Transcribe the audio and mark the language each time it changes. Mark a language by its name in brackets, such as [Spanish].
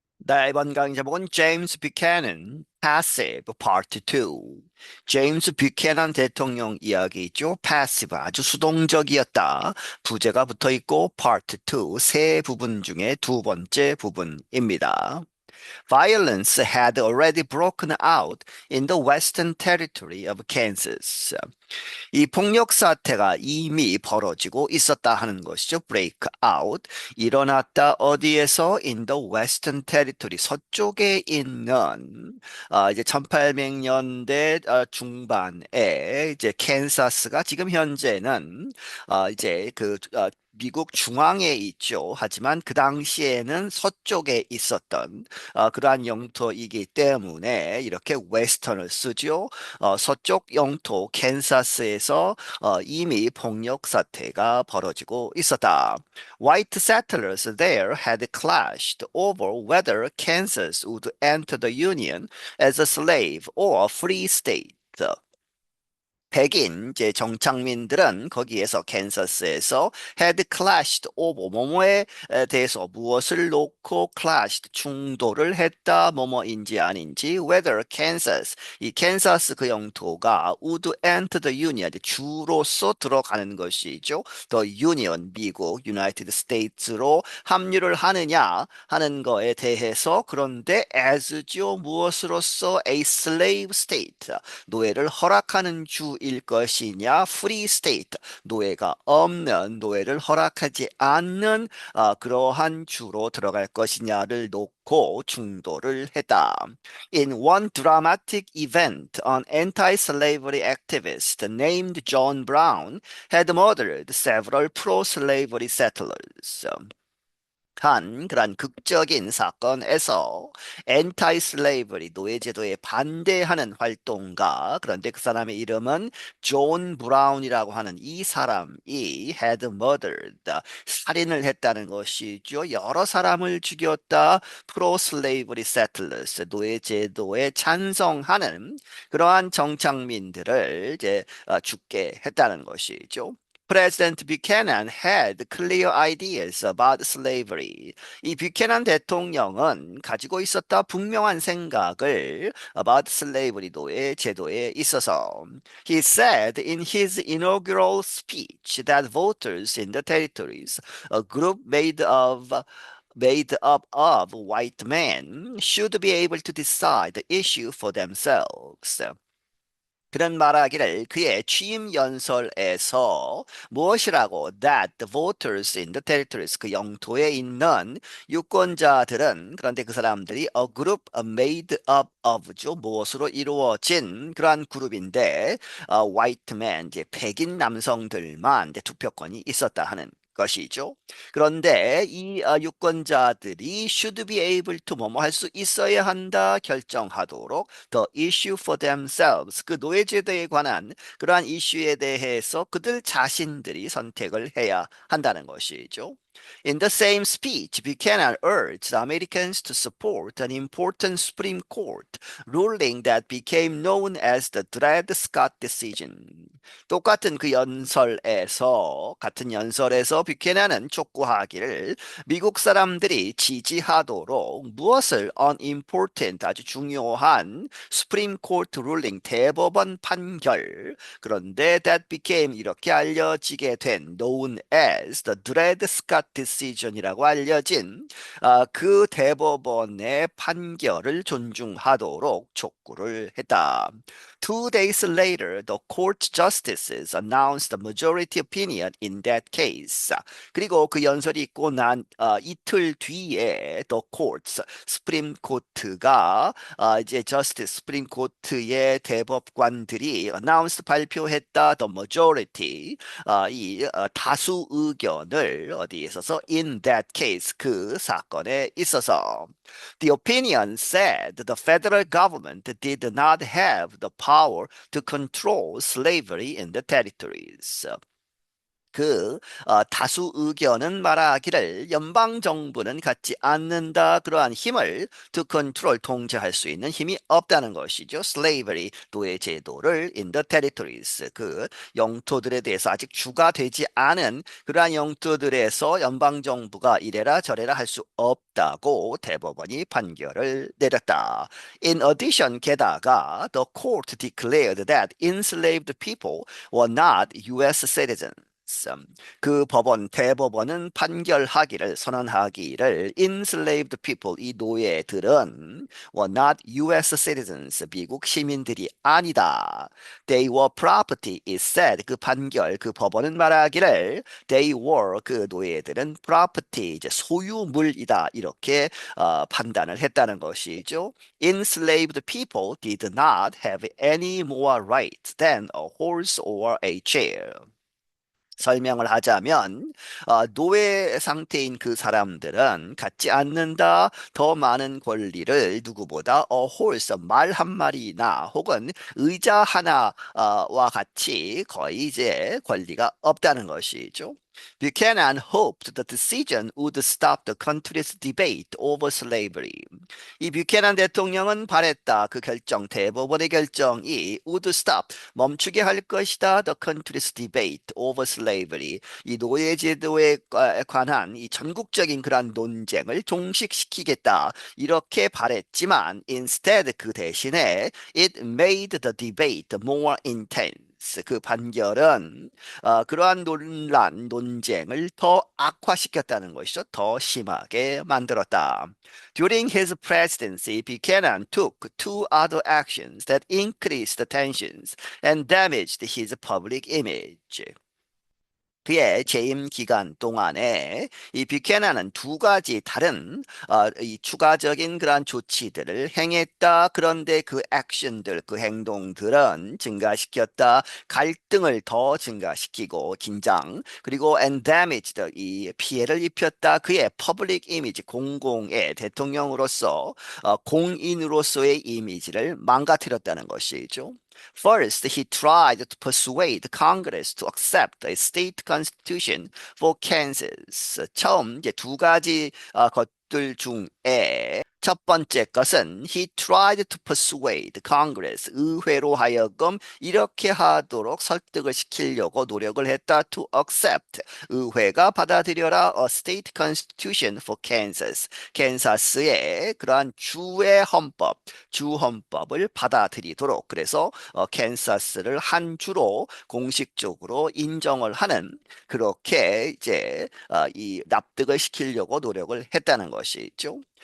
[Korean] 네, 이번 강의 제목은 James Buchanan [English] Passive Part 2. [Korean] 제임스 뷰캐넌 대통령 이야기죠. [English] Passive, [Korean] 아주 수동적이었다. 부제가 붙어 있고 Part 2, 세 부분 중에 두 번째 부분입니다. [English] Violence had already broken out in the Western Territory of Kansas. [Korean] 이 폭력 사태가 이미 벌어지고 있었다 하는 것이죠. [English] break out. [Korean] 일어났다 어디에서? [English] in the Western Territory. [Korean] 서쪽에 있는 이제 1800년대 중반에 이제 캔사스가 지금 현재는 이제 미국 중앙에 있죠. 하지만 그 당시에는 서쪽에 있었던 그러한 영토이기 때문에 이렇게 웨스턴을 쓰죠. 서쪽 영토 캔사스에서 이미 폭력 사태가 벌어지고 있었다. [English] White settlers there had clashed over whether Kansas would enter the Union as a slave or a free state. [Korean] 백인 이제 정착민들은 거기에서 캔사스에서 [English] had clashed over [Korean] 뭐뭐에 대해서 무엇을 놓고 [English] clashed [Korean] 충돌을 했다 뭐뭐인지 아닌지 [English] whether Kansas [Korean] 이 캔사스 그 영토가 [English] would enter the Union [Korean] 주로서 들어가는 것이죠. [English] The Union [Korean] 미국 [English] United States [Korean] 로 합류를 하느냐 하는 거에 대해서 그런데 as죠 무엇으로서 [English] a slave state [Korean] 노예를 허락하는 주일 것이냐, [English] free state, [Korean] 노예가 없는, 노예를 허락하지 않는 그러한 주로 들어갈 것이냐를 놓고 충돌을 했다. [English] In one dramatic event, an anti-slavery activist named John Brown had murdered several pro-slavery settlers. [Korean] 한 그런 극적인 사건에서 엔타이 슬레이버리 노예제도에 반대하는 활동가 그런데 그 사람의 이름은 존 브라운이라고 하는 이 사람이 had murdered 살인을 했다는 것이죠. 여러 사람을 죽였다. 프로 슬레이버리 세틀러스 노예제도에 찬성하는 그러한 정착민들을 이제 죽게 했다는 것이죠. [English] President Buchanan had clear ideas about slavery. [Korean] 이 뷰캐넌 대통령은 가지고 있었다 분명한 생각을 [English] about slavery [Korean] 노예 제도에 있어서. [English] He said in his inaugural speech that voters in the territories, a group made up of white men, should be able to decide the issue for themselves. [Korean] 그런 말하기를 그의 취임 연설에서 무엇이라고 [English] that the voters in the territories [Korean] 그 영토에 있는 유권자들은 그런데 그 사람들이 [English] a group made up of [Korean] 죠 무엇으로 이루어진 그러한 그룹인데 [English] white men [Korean] 이제 백인 남성들만 이제 투표권이 있었다 하는 것이죠. 그런데 이 유권자들이 [English] should be able to [Korean] 뭐뭐 할 수 있어야 한다 결정하도록 [English] the issue for themselves [Korean] 그 노예제도에 관한 그러한 이슈에 대해서 그들 자신들이 선택을 해야 한다는 것이죠. [English] In the same speech, Buchanan urged Americans to support an important Supreme Court ruling that became known as the Dred Scott decision. [Korean] 똑같은 그 연설에서 같은 연설에서 뷰캐넌은 촉구하기를 미국 사람들이 지지하도록 무엇을 [English] unimportant [Korean] 아주 중요한 [English] Supreme Court ruling [Korean] 대법원 판결 그런데 [English] that became [Korean] 이렇게 알려지게 된 [English] known as the Dred Scott decision [Korean] 이라고 알려진 그 대법원의 판결을 존중하도록 촉구를 했다. [English] 2 days later, the court justices announced a majority opinion in that case. [Korean] 그리고 그 연설이 있고 난 이틀 뒤에 [English] the courts, [Korean] 스프림 코트가 이제 [English] justice, [Korean] 스프림 코트의 대법관들이 [English] announced [Korean] 발표했다 [English] the majority, [Korean] 이 다수 의견을 어디에 있어서 [English] in that case [Korean] 그 사건에 있어서 [English] the opinion said the federal government did not have the power to control slavery in the territories. [Korean] 다수 의견은 말하기를 연방 정부는 갖지 않는다. 그러한 힘을 to control 통제할 수 있는 힘이 없다는 것이죠. [English] slavery [Korean] 노예 제도를 [English] in the territories [Korean] 그 영토들에 대해서 아직 주가 되지 않은 그러한 영토들에서 연방 정부가 이래라 저래라 할 수 없다고 대법원이 판결을 내렸다. [English] In addition, [Korean] 게다가 [English] the court declared that enslaved people were not U.S. citizens. [Korean] 그 법원 대법원은 판결하기를 선언하기를 [English] enslaved people [Korean] 이 노예들은 [English] were not U.S. citizens [Korean] 미국 시민들이 아니다. [English] They were property it said [Korean] 그 판결 그 법원은 말하기를 [English] they were [Korean] 그 노예들은 [English] property [Korean] 이제 소유물이다 이렇게 판단을 했다는 것이죠. [English] Enslaved people did not have any more rights than a horse or a chair. [Korean] 설명을 하자면 노예 상태인 그 사람들은 갖지 않는다 더 많은 권리를 누구보다 horse 말 한 마리나 혹은 의자 하나와 같이 거의 이제 권리가 없다는 것이죠. Buchanan hoped the decision would stop the country's debate over slavery. 이 뷰캐넌 대통령은 바랬다. 그 결정, 대법원의 결정이 [English] would stop, [Korean] 멈추게 할 것이다. [English] The country's debate over slavery. [Korean] 이 노예 제도에 관한 이 전국적인 그런 논쟁을 종식시키겠다. 이렇게 바랬지만 [English] instead [Korean] 그 대신에 [English] it made the debate more intense. [Korean] 그 판결은 그러한 논쟁을 더 악화시켰다는 것이죠. 더 심하게 만들었다. [English] During his presidency, Buchanan took two other actions that increased the tensions and damaged his public image. [Korean] 그의 재임 기간 동안에 이 뷰캐나는 두 가지 다른 이 추가적인 그러한 조치들을 행했다. 그런데 그 액션들, 그 행동들은 증가시켰다. 갈등을 더 증가시키고 긴장 그리고 [English] and damaged [Korean] 이 피해를 입혔다. 그의 퍼블릭 이미지, 공공의 대통령으로서 공인으로서의 이미지를 망가뜨렸다는 것이죠. [English] First, he tried to persuade Congress to accept a state constitution for Kansas. [Korean] 처음 이제 두 가지 것들 중에 첫 번째 것은 [English] he tried to persuade Congress, [Korean] 의회로 하여금 이렇게 하도록 설득을 시키려고 노력을 했다. [English] To accept, [Korean] 의회가 받아들여라 [English] a state constitution for Kansas, [Korean] 캔사스의 그러한 주의 헌법, 주 헌법을 받아들이도록 그래서 캔사스를 한 주로 공식적으로 인정을 하는 그렇게 이제 이 납득을 시키려고 노력을 했다는 것이죠.